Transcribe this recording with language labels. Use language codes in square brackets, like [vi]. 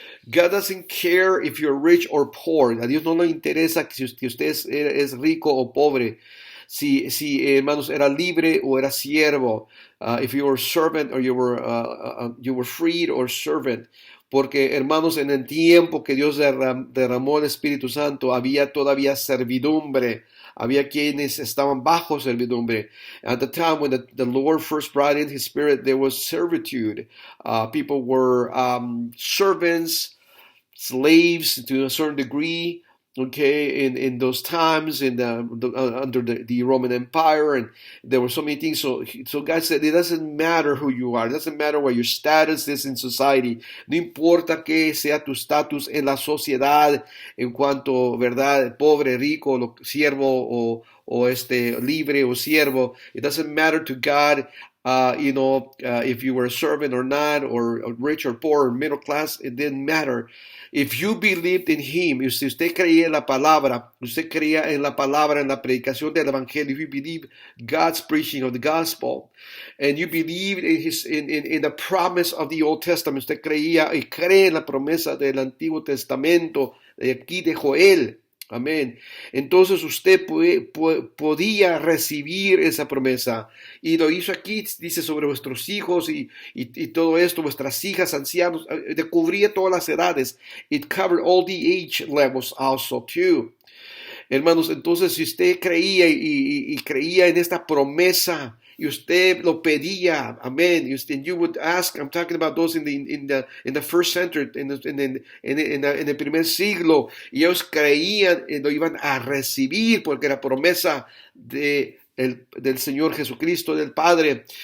[en] God doesn't care if you're rich or poor. [es] A Dios no le interesa si usted es rico o pobre. Si hermanos, era libre o era siervo, [en] if you were servant or you were freed or servant, [es] porque hermanos, en el tiempo que Dios derramó el Espíritu Santo, había todavía servidumbre, había quienes estaban bajo servidumbre. [en] At the time when the Lord first brought in His Spirit, there was servitude. People were servants, slaves to a certain degree, okay, in those times under the Roman Empire, and there were so many things. So God said, it doesn't matter who you are, it doesn't matter what your status is in society, [es] no importa que sea tu status en la sociedad, en cuanto, verdad, pobre, rico, siervo o libre o siervo. [en] It doesn't matter to God. If you were a servant or not, or rich or poor, or middle class, it didn't matter. If you believed in Him, [es] si usted creía en la palabra, usted creía en la palabra, en la predicación del evangelio, [en] if you believe God's preaching of the gospel, and you believed in the promise of the Old Testament, [es] usted creía y cree en la promesa del Antiguo Testamento, de aquí de Joel. Amén. Entonces usted podía recibir esa promesa. Y lo hizo aquí, dice, sobre vuestros hijos y todo esto, vuestras hijas, ancianos, cubría todas las edades. [en] It covered all the age levels also too. [es] Hermanos, entonces si usted creía y creía en esta promesa, y usted lo pedía, amén, [en] and you would ask, I'm talking about those in the first century, [es] en el primer siglo, y ellos creían y lo iban a recibir, porque era promesa del Señor Jesucristo, del Padre.